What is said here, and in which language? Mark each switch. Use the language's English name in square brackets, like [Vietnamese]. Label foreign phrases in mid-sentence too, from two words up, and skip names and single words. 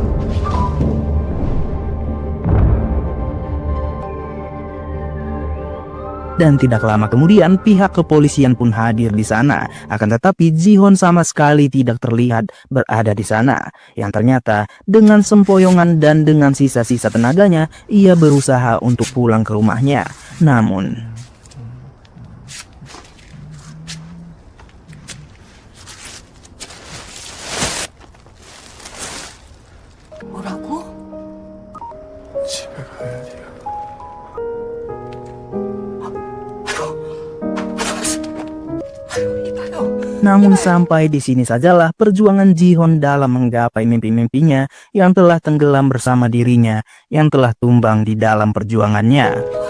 [Indonesian] Dan tidak lama kemudian pihak kepolisian pun hadir di sana. Akan tetapi Ji-Hon sama sekali tidak terlihat berada di sana. Yang ternyata dengan sempoyongan dan dengan sisa-sisa tenaganya ia berusaha untuk pulang ke rumahnya. Namun [Korean] 뭐라고? 집에 가야 돼요. [Indonesian] Namun sampai di sini sajalah perjuangan Ji-Hon dalam menggapai mimpi-mimpinya yang telah tenggelam bersama dirinya, yang telah tumbang di dalam perjuangannya.